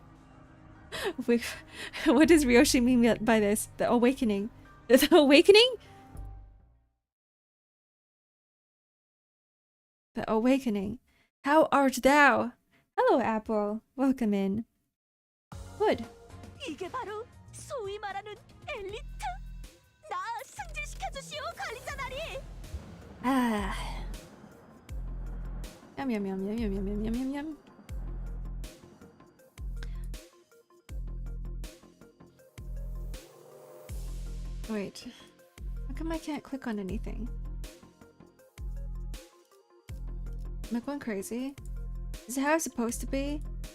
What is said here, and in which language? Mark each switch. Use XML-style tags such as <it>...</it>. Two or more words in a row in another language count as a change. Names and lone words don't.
<en>What does Ryoshi mean by this? The awakening? The awakening? The awakening. How art thou? Hello, Apple. Welcome in. Good.</en> <ko>이게 바로 소위 말하는 엘리트? 나 승진시켜 주시오, 관리자나리.</ko> <en>Ah. Yum yum yum yum yum yum yum yum yum. Wait. How come I can't click on anything? Am I going crazy? Is it how it's supposed to be?</en>